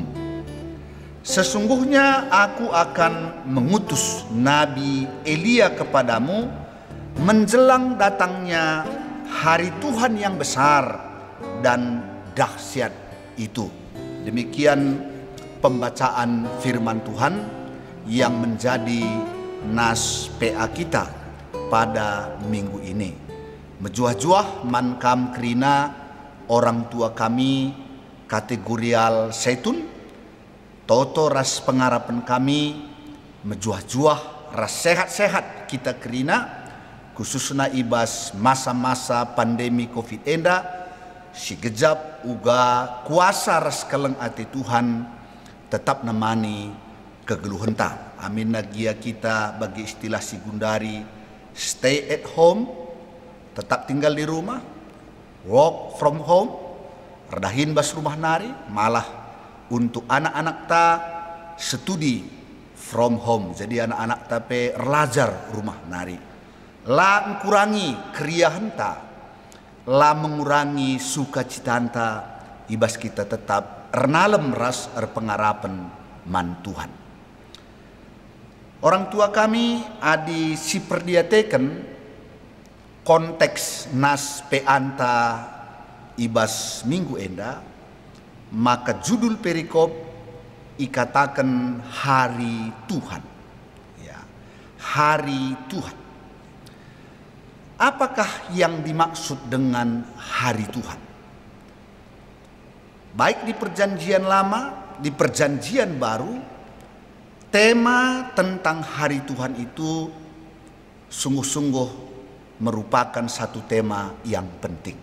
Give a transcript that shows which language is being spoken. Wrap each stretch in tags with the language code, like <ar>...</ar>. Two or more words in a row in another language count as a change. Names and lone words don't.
<id>Sesungguhnya aku akan mengutus Nabi Elia kepadamu menjelang datangnya hari Tuhan yang besar dan dahsyat itu. Demikian pembacaan firman Tuhan yang menjadi nas PA kita pada minggu ini.</id> <btx>Mejuah-juah man kam krina</btx> <id>orang tua kami</id> <btx>kategorial Saitun, toto ras pengarapan kami mejuah-juah ras sehat-sehat kita kerina khususnya ibas masa-masa pandemi COVID enda, si gejap uga kuasa ras keleng ati Tuhan tetap nemani kegeluhenta. Amin nagia kita bagi istilah si Gundari,</btx> <en>stay at home,</en> <id>tetap tinggal di rumah,</id> <en>work from home,</en> <btx>redahin bas rumah nari,</btx> <id>malah untuk anak-anak ta</id> <en>studi from home.</en> <btx>Jadi anak-anak ta pe relajar rumah nari. La mengurangi keriahan ta, la mengurangi sukacita ta, ibas kita tetap renalem ras pengarapan man Tuhan.</btx> <id>Orang tua kami</id> <btx>adi si perdiateken konteks nas peanta ibas minggu enda, maka judul perikop ikatakan hari Tuhan.</btx> <id>Ya, hari Tuhan. Apakah yang dimaksud dengan hari Tuhan? Baik di perjanjian lama, di perjanjian baru, tema tentang hari Tuhan itu sungguh-sungguh merupakan satu tema yang penting.</id>